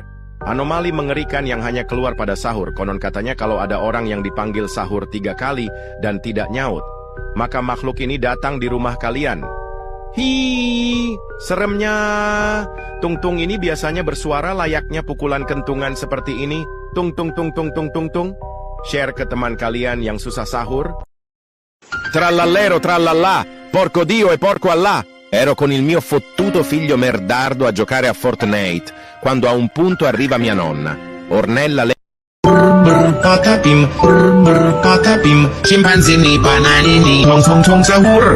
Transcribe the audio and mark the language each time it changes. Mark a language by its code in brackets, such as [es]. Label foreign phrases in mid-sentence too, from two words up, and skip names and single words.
[id] Anomali mengerikan yang hanya keluar pada sahur. Konon katanya kalau ada orang yang dipanggil sahur 3 kali dan tidak nyaut, maka makhluk ini datang di rumah kalian. Hi, seremnya. Tung tung ini biasanya bersuara layaknya pukulan kentungan seperti ini. Tung tung tung tung tung tung tung. Share ke teman kalian yang susah sahur. [it] Trallallero trallallà, porco Dio e porco Allah. Ero con il mio fottuto figlio merdardo a giocare a Fortnite, quando a un punto arriva mia nonna. Ornella le... Patapim, patapim, scimpanzini, bananini, tong tong tong sahur.